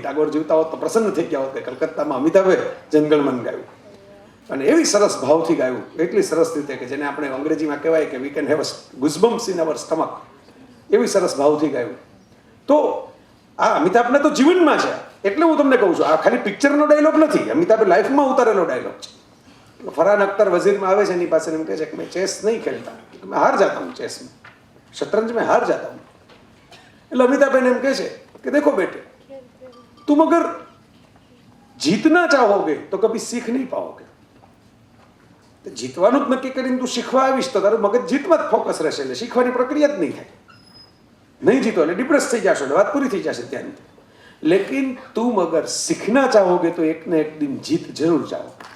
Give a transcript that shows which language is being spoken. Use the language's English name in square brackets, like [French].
[Gujarati] ટાગોર જીવતા હોત તો પ્રસન્ન થઈ ગયા હોત કે કલકત્તામાં અમિતાભે જનગણમન ગાયું, અને એવી સરસ ભાવથી ગાયું, એટલી સરસ રીતે કે જેને આપણે અંગ્રેજીમાં કહેવાય કે [English] we can have goosebumps in our stomach, [Gujarati] એવી સરસ ભાવથી ગાયું. તો આ અમિતાભને તો જીવનમાં છે, એટલે હું તમને કહું છું આ ખાલી પિક્ચરનો ડાયલોગ નથી, અમિતાભે લાઈફમાં ઉતારેલો ડાયલોગ છે. ફરહાન અખ્તર વઝીરમાં આવે છે, એની પાસે એમ કહે છે કે [Hindi] મેં ચેસ નહીં ખેલતા, મેં હાર જાતા હું ચેસ में, शतरंज में हार जाता हूँ. [Gujarati] એટલે અમિતાભ એમ કહે છે કે [Hindi] દેખો બેटे, तुम अगर जीतना चाहोगे तो कभी सीख नहीं पाओगे. [Gujarati] તો જીતવાનું જ નક્કી કરીને તું શીખવા આવીશ તો તારું મગજ જીતમાં જ ફોકસ રહેશે, એટલે શીખવાની પ્રક્રિયા જ નહીં થાય. [Hindi] नहीं जीतो [Gujarati] એટલે ડિપ્રેસ થઈ જશો, એટલે વાત પૂરી થઈ જશે ત્યાં. [Hindi] लेकिन तुम अगर सीखना चाहोगे तो एक न एक दिन जीत जरूर जाओ.